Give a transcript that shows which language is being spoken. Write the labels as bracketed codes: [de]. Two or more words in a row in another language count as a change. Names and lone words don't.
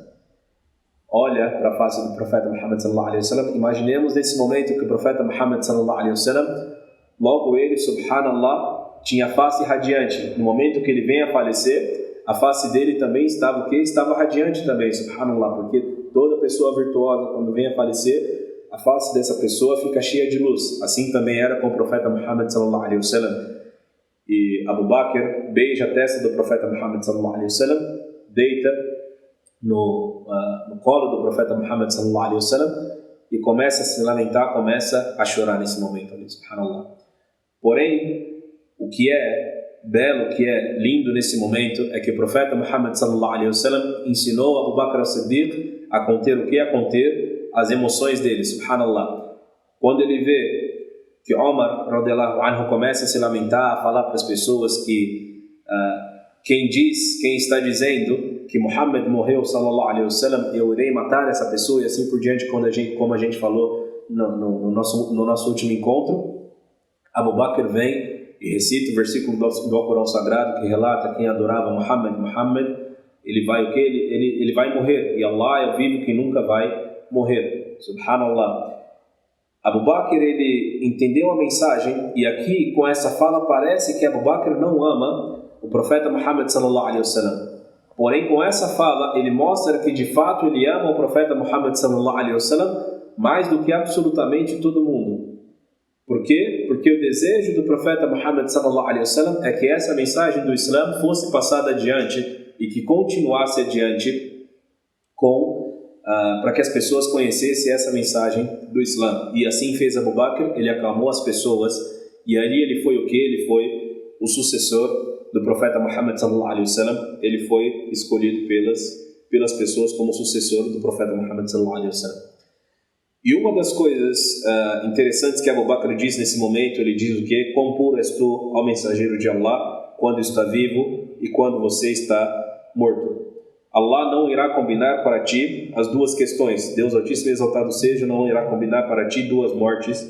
[pt] Olha para a face do profeta Muhammad [ar] صلى الله عليه وسلم. [pt] Imaginemos nesse momento que o profeta Muhammad [ar] صلى الله عليه وسلم, [pt] logo ele, subhanallah, tinha a face radiante. No momento que ele vem a falecer, a face dele também estava o quê? Estava radiante também, subhanallah, porque toda pessoa virtuosa, quando vem a falecer, a face dessa pessoa fica cheia de luz. Assim também era com o profeta Muhammad [ar] صلى الله عليه وسلم. [pt] E Abu Bakr beija a testa do profeta Muhammad [ar] صلى الله عليه وسلم, [pt] deita no colo do profeta Muhammad [ar] صلى الله عليه وسلم [pt] e começa a se lamentar, começa a chorar nesse momento ali, subhanallah. Porém, o que é belo, o que é lindo nesse momento é que o profeta Muhammad [ar] صلى الله عليه وسلم [pt] ensinou Abu Bakr as-Siddiq a conter o que? A conter as emoções dele, subhanallah. Quando ele vê que Omar [ar] رضي الله عنه [pt] começa a se lamentar, a falar para as pessoas que quem está dizendo que Muhammad morreu [ar] صلى الله عليه وسلم, [pt] eu irei matar essa pessoa, e assim por diante, como a gente falou no nosso último encontro, Abu Bakr vem e recita o versículo do Alcorão Sagrado que relata quem adorava Muhammad, ele vai o quê? Ele vai morrer, e Allah é o vivo que nunca vai morrer, subhanallah. Abu Bakr, ele entendeu a mensagem, e aqui com essa fala parece que Abu Bakr não ama o profeta Muhammad [ar] صلى الله عليه وسلم. [pt] Porém, com essa fala, ele mostra que de fato ele ama o profeta Muhammad [ar] صلى الله عليه وسلم [pt] mais do que absolutamente todo mundo. Por quê? Porque o desejo do profeta Muhammad [ar] صلى الله عليه وسلم [pt] é que essa mensagem do Islã fosse passada adiante e que continuasse adiante para que as pessoas conhecessem essa mensagem do Islã. E assim fez Abu Bakr, ele acalmou as pessoas, e ali ele foi o quê? Ele foi o sucessor do profeta Muhammad [ar] صلى الله عليه وسلم. [pt] Ele foi escolhido pelas pessoas como sucessor do profeta Muhammad [ar] صلى الله عليه وسلم. [pt] E uma das coisas interessantes que Abu Bakr diz nesse momento, ele diz o quê? Quão puro és tu, ó mensageiro de Allah, quando está vivo e quando você está morto. Allah não irá combinar para ti as duas questões. Deus Altíssimo e Exaltado seja, não irá combinar para ti duas mortes.